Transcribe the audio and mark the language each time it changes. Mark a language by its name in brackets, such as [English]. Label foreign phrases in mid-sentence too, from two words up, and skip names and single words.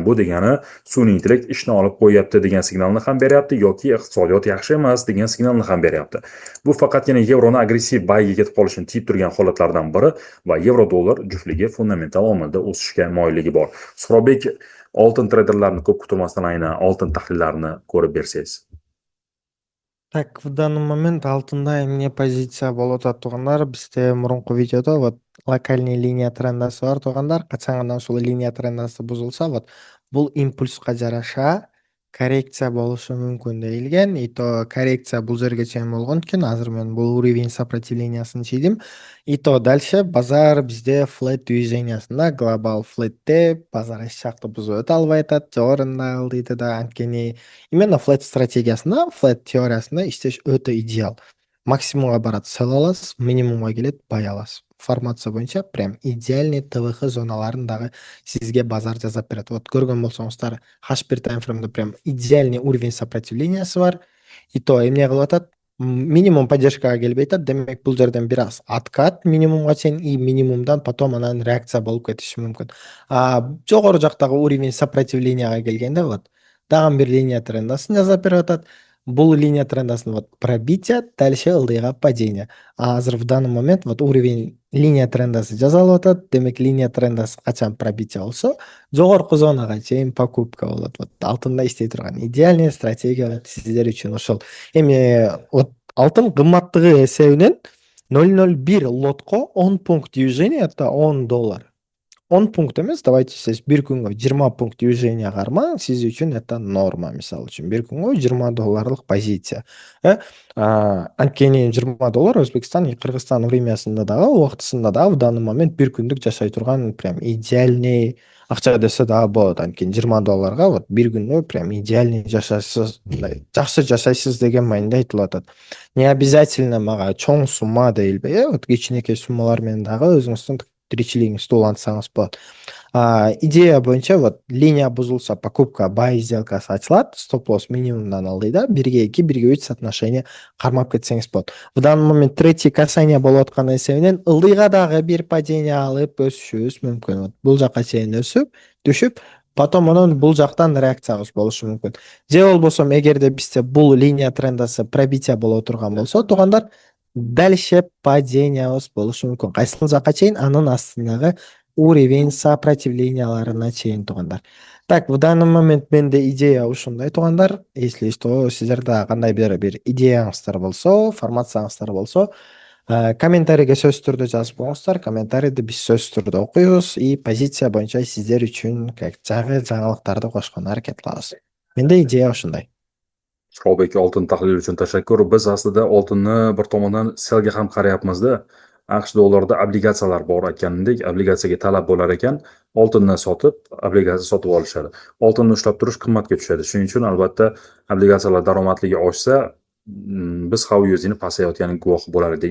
[Uzbek] Bu degani sun'iy intellekt ishni olib qo'yapti degan signalni ham beryapti yoki iqtisodiyot yaxshi emas degan signalni ham beryapti. Bu faqatgina yevroni agressiv bayga ketib qolishini tiyib turgan holatlardan biri va yevro dollar juftligi fundamental omilda o'sishga moyilligi bor. Surovbek, oltin treyderlarni ko'p kutmasdan aynan oltin tahlillarini ko'rib bersangiz. [Russian] Так, в данный момент [Kyrgyz] алтында эмне позиция болуп атат туугандар? Бизде мурунку видеодо [Russian] вот локальный [Kyrgyz] линия трендасы бар туугандар. Качан гана ушул линия трендасы бузулса, вот бул импульска жараша коррекция болушу мүмкүн deyilген. [Russian] И то [Kyrgyz] коррекция бул жерге чейин болгон экен. Азыр мен бул уровень сопротивлениясын чийдим. [Russian] И то дальше [Kyrgyz] базар бизде flat движениясында, глобал flatте базар эч жакты бузуп өтө албай атат, жогорунда калдыйт да. Анткени именно flat стратегиясында, flat теориясында иштеш өтө идеал. Максимумга барат, сел аласыз, минимумга келет, бай аласыз. Формация боюнча [Russian] прям идеальный [Kyrgyz] ТВХ зоналарын дагы сизге базар жасап берет. Вот көргөн болсоңуздар, H1 таймфреймде [Russian] прям идеальный уровень [Kyrgyz] сопротивлениясы бар. И то эмне кылып атат? Минимум поддержкага келбей атат. Демек бул жерден бир аз откат минимумга чейин и минимумдан потом анан реакция болуп кетиши мүмкүн. Жогору жактагы уровень сопротивленияга келгенде вот дагы бир линия трендасын жасап берип атат. Бул линия трендасын вот пробитие, дальше ылдыйга падение. А азыр [Russian] в данный момент вот уровень [Kyrgyz] линия трендасы жасалып атат. Демек линия трендасы качан пробитие болсо, жогорку зонага чейин покупка болот. Вот алтында иштей турган идеальный стратегия сиздер үчүн ошол. Эми вот алтын кымбаттыгы эсебинен 0,01 лотко 10 [Russian] пункт движения, это 10 доллар. [Kyrgyz] 10 пункт эмес, давайте сиз бир күнгө 20 [Russian] пункт движения [Kyrgyz] кармаң, сиз үчүн [Russian] это норма. [Kyrgyz] Мисалы үчүн бир күнгө 20 долларлык позиция. Анткени 20 доллар Өзбекстан и Кыргызстан времясында дагы, убактысында дагы [Russian] в данный момент [Kyrgyz] бир күндүк жашай турган [Russian] прям идеальный [Kyrgyz] акча десе дагы болот. Анткени 20 долларга вот бир күндө [Russian] прям идеальный [Kyrgyz] жашайсыз, жакшы жашайсыз деген маанидә айтылып атат. [Russian] Не обязательно [Kyrgyz] мага чоң сумма дейилбей, вот кичинекей суммалар менен дагы өзүңүздүн тиричилигиңизди улантсаңыз болот. Идея боюнча вот линия бузулса, покупка buy сделкасы ачылат, стоп-лосс минимумдан алды да, 1:2, 1:3 соотношение кармап кетсеңиз болот. [Russian] В данный момент третий касание [Kyrgyz] болуп аткан эсебинен ылдыйга дагы бир падение алып өсүшүбүз мүмкүн. Вот бул жака чейин өсүп, түшүп, потом анан бул жактан реакциябыз болушу мүмкүн. Же болбосо эгерде бизде бул линия трендасы пробитие боло турган болсо, туугандар, дальше падениябыз болушу мүмкүн. Кайсыл жака чейин? Анын астындагы уровень сопротивленияларына чейин, туугандар. [Russian] Так, в данный момент [Kyrgyz] менде идея ушундай, туугандар. [Russian] Если что, [Kyrgyz] сиздерде кандайдыр бир идеяңыздар болсо, формацияңыздар болсо, комментарийге сөзсүз түрдө жазып коюңуздар. Комментарийди биз сөзсүз түрдө окуйбуз и позиция боюнча сиздер үчүн жагы жаңылыктарды кошконго аракет кылабыз. Менде идея ушундай. [Uzbek] Sho'bek, oltin tahlili uchun tashakkur. Biz aslida oltinni bir tomondan selga ham qarayapmiz-da. AQSh dollarida obligatsiyalar bor ekanidek, obligatsiyaga talab bo'lar ekan, oltinni sotib, obligatsiya sotib olishadi. Oltinni ushlab turish qimmatga tushadi. Shuning uchun albatta obligatsiyalar daromadligi oshsa, biz xavf pasayotganining guvohi bo'lar edik.